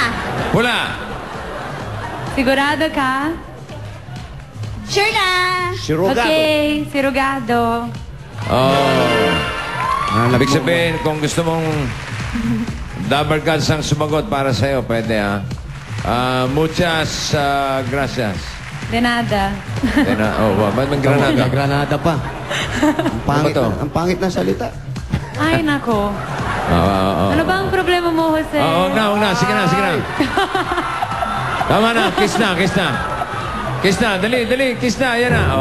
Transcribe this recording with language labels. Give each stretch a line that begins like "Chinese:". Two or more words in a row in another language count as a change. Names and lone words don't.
Filipino: Pula. Sigurado ka? Sure na. Sirugado. Okay, sirugado. Oh. Ibig sabihin, kung gusto mong
English: double cards
Filipino: ang sumagot para sa'yo, pwede ha.
Spanish: Muchas gracias. De nada.
Filipino: Ba't may granada? Granada pa. Ang pangit na salita. Ay, nako. Ano ba ang problema mo, Jose? Huwag na. Sige na. Tama na. Kiss na. Kiss na. Dali. Kiss na. Yan na.